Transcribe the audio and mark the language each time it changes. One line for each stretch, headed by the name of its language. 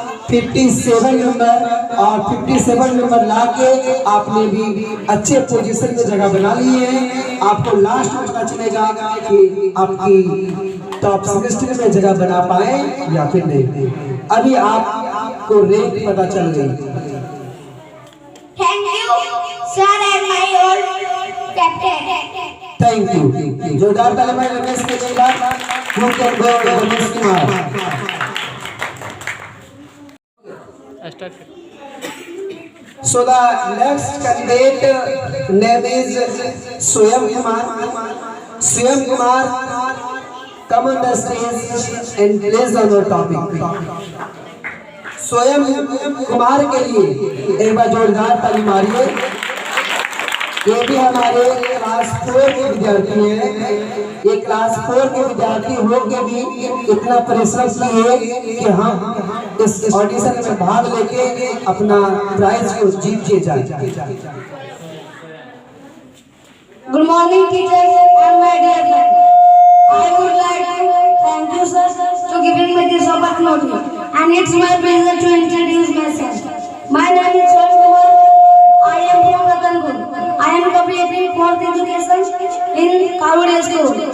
Hindi: 57 number और 57 number लाके आपने भी अच्छे पोजीशन में जगह बना ली है। आपको लास्ट में पता चलेगा कि आपकी टॉप सेमेस्टर में जगह बना पाए या फिर नहीं। अभी आपको रैंक पता चल गई।
English: Thank you, sir and my old captain. Thank you.
Hindi: जोरदार ताली भाई रमेश के लिए
English: you can go
Hindi: Ramesh Kumar.
English: So the next candidate name is Swayam Kumar. Swayam Kumar, come on the stage and place on your topic.
Hindi: स्वयं कुमार के लिए एक बार जोरदार ताली मारिए। ये भी हमारे क्लास 4 के विद्यार्थी हैं। ये क्लास 4 के विद्यार्थी होके भी इतना परिश्रम किए कि हम इस ऑडिशन में भाग लेके अपना प्राइज को जीत के जाए।
English: Good morning, teachers and my dear friends. I would like to thank you, sir, to giving me this opportunity. And it's my pleasure to introduce myself. My name is Swayam Kumar. I am from Ratanpur. I am completing 4th education in Karudia School.